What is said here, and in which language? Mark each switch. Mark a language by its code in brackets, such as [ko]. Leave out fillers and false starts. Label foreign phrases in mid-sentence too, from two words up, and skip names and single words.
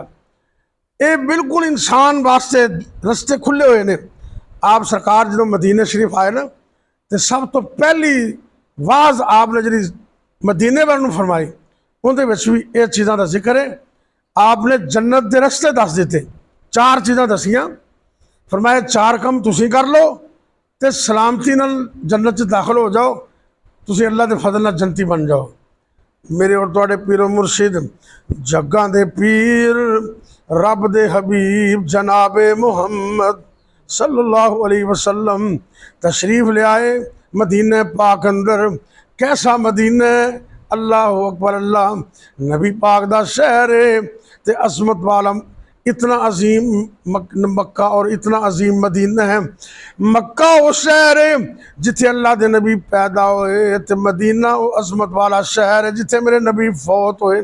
[pa] یہ بالکل انسان واسطے رستے کھلے ہوئے نے. آپ سرکار جو مدینے شریف آئے نا، تو سب توں پہلی واز آپنے جی مدینے والوں فرمائی, [ur] ان کے بھی یہ چیزوں کا ذکر ہے. [pa] آپنے جنت کے رستے دس دتے، 4 چیزاں دسیاں، فرمایا 4 کم تسیں کر لو تو سلامتی نال جنت چ داخل ہو جاؤ، تسیں اللہ کے فضل نال جنتی بن جاؤ. میرے اور تہاڈے پیرو مرشد جگاں دے پیر رب دے حبیب جنابِ محمد [ar] صلى الله عليه وسلم [pa] تشریف لے آئے مدینے پاک اندر. کیسا مدینہ, [ar] الله أكبر, [pa] اللہ نبی پاک دا شہر ہے، تے عظمت والا اتنا عظیم مکہ اور اتنا عظیم مدینہ ہے. مکہ وہ شہر ہے جتھے اللہ کے نبی پیدا ہوئے، تو مدینہ وہ عظمت والا شہر ہے جتھے میرے نبی فوت ہوئے.